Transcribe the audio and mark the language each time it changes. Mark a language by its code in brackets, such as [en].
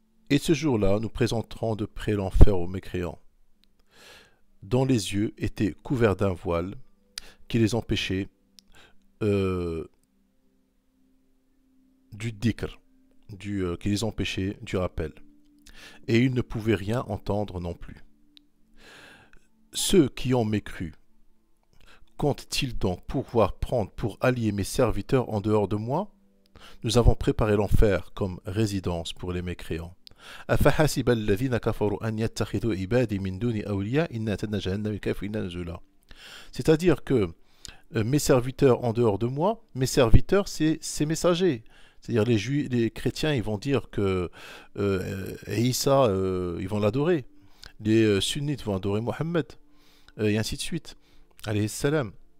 [fr] Et ce jour-là, nous présenterons de près l'enfer aux mécréants, dont les yeux étaient couverts d'un voile qui les empêchait du dhikr, qui les empêchait du rappel. Et ils ne pouvaient rien entendre non plus. Ceux qui ont mécru, comptent-ils donc pouvoir prendre pour alliés mes serviteurs en dehors de moi? Nous avons préparé l'enfer comme résidence pour les mécréants. [ar] أفحسب الذين كفروا أن يتخذوا عبادي من دوني أولياء إن أعتدنا جهنم للكافرين نزلا. [fr] C'est-à-dire que mes serviteurs en dehors de moi, mes serviteurs, c'est ces messagers. C'est-à-dire les chrétiens, ils vont dire que Isa, ils vont l'adorer. Les sunnites vont adorer Mohammed, et ainsi de suite. [ar] Alayhi salam.